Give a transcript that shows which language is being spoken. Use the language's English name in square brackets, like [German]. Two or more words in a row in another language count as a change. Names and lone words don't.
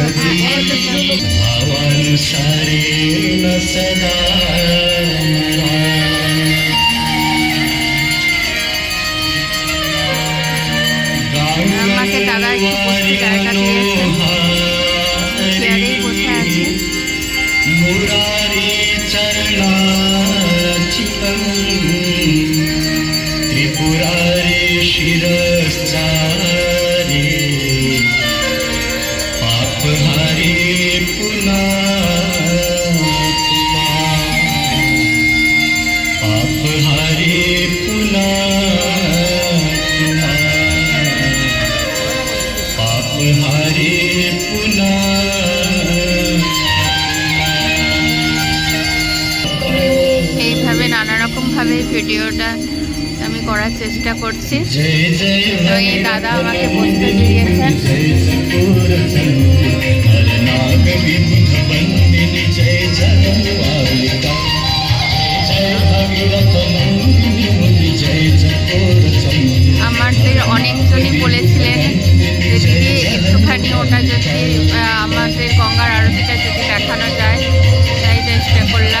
[Sanskrit] भावानुसारे न सदा [Bangla] আমাকে দাদা একটু বসতে জায়গা দিয়েছে, চেয়ারেই বসে আছে। [Sanskrit] मुरारी चरणाचितं त्रिपुरारी शिरश्चारी पापहारी पुनातमा पापहारी पुनातमा पापहारी पुना [Bangla] এইভাবে নানা রকম ভাবে ভিডিওটা আমি করার চেষ্টা করছি। তো এই দাদা আমাকে বসতে দিয়েছেন। আমাদের অনেকজনই বলেছিলেন যে দিদি একটুখানি ওটা যদি আমাদের গঙ্গার আরতিটা যদি দেখানো যায়, তাই চেষ্টা করলাম।